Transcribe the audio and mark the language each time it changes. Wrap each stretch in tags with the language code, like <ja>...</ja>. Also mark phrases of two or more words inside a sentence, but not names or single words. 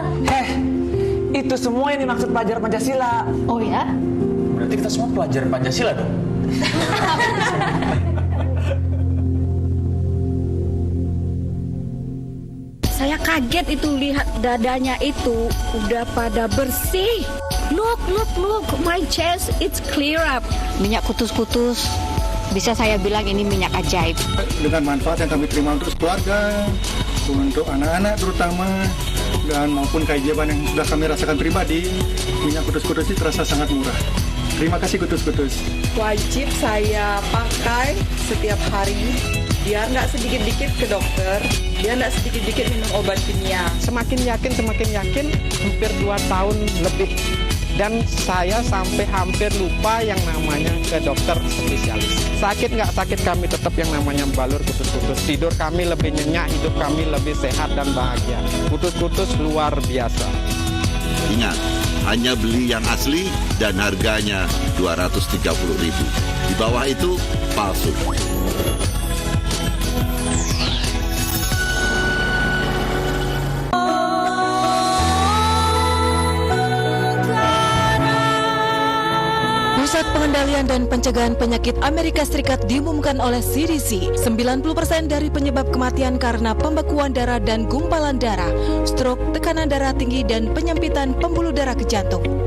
<id>Itu semua yang dimaksud pelajar Pancasila. Oh ya? Berarti kita semua pelajar Pancasila dong? Saya kaget itu lihat dadanya itu udah pada bersih.</id> <en>Look, my chest it's clear up.</en> <id>Minyak kutus-kutus, bisa saya bilang ini minyak ajaib. Dengan manfaat yang kami terima untuk keluarga, untuk anak-anak terutama, dan maupun keajaiban yang sudah kami rasakan pribadi, minyak kutus-kutus ini terasa sangat murah. Terima kasih kutus-kutus. Wajib saya pakai setiap hari, biar nggak sedikit-dikit ke dokter, biar nggak sedikit-dikit minum obat kimia. Semakin yakin, hampir 2 tahun lebih. Dan saya sampai hampir lupa yang namanya ke dokter spesialis. Sakit nggak sakit, kami tetap yang namanya balur kutus-kutus. Tidur kami lebih nyenyak, hidup kami lebih sehat dan bahagia. Kutus-kutus luar biasa. Ingat, hanya beli yang asli dan harganya 230.000. Di bawah itu palsu. Pusat Pengendalian dan Pencegahan Penyakit Amerika Serikat diumumkan oleh CDC, 90% dari penyebab kematian karena pembekuan darah dan gumpalan darah, stroke, tekanan darah tinggi, dan penyempitan pembuluh darah ke jantung.</id>